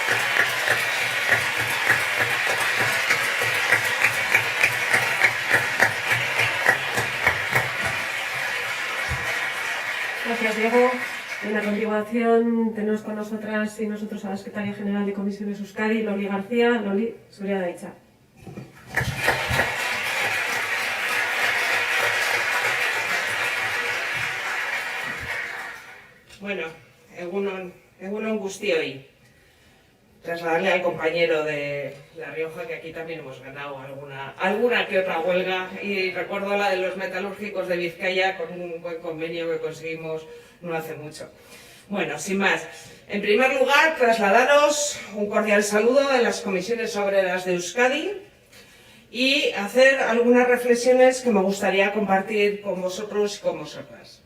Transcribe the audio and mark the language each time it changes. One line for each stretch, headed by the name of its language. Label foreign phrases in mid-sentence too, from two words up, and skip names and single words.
Spanish: Gracias, Diego. En la continuación tenemos con nosotras y nosotros a la Secretaria General de Comisiones Euskadi, Loli García.
Basque: Loli, zurea da hitza. Bueno, egunon guztioi.
Spanish: Trasladarle al compañero de La Rioja que aquí también hemos ganado alguna que otra huelga, y recuerdo la de los metalúrgicos de Vizcaya con un buen convenio que conseguimos no hace mucho. Bueno, sin más, en primer lugar trasladaros un cordial saludo de las comisiones obreras de Euskadi y hacer algunas reflexiones que me gustaría compartir con vosotros y con vosotras.